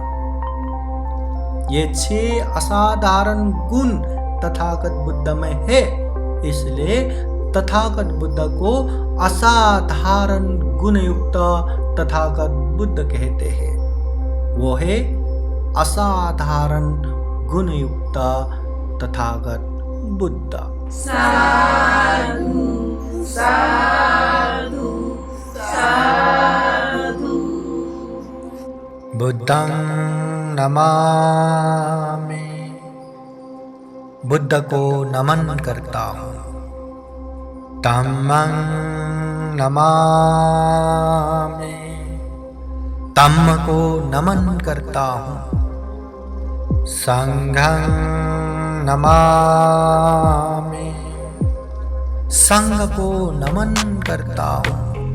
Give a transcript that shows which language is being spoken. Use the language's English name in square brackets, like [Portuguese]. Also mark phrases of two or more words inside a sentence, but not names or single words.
[Hindi] ये 6 असाधारण गुण तथागत बुद्ध में है, इसलिए तथागत बुद्ध को असाधारण गुणयुक्त तथागत बुद्ध कहते हैं। वो है असाधारण गुणयुक्त तथागत बुद्ध। [Pali] साधु साधु साधु। बुद्धं नमामि, [Hindi] बुद्ध को नमन करता हूँ। [Pali] धम्मं नमामि, [Hindi] धम्म को नमन करता हूँ। [Pali] संघं नमामि, [Hindi] संघ को नमन करता हूँ।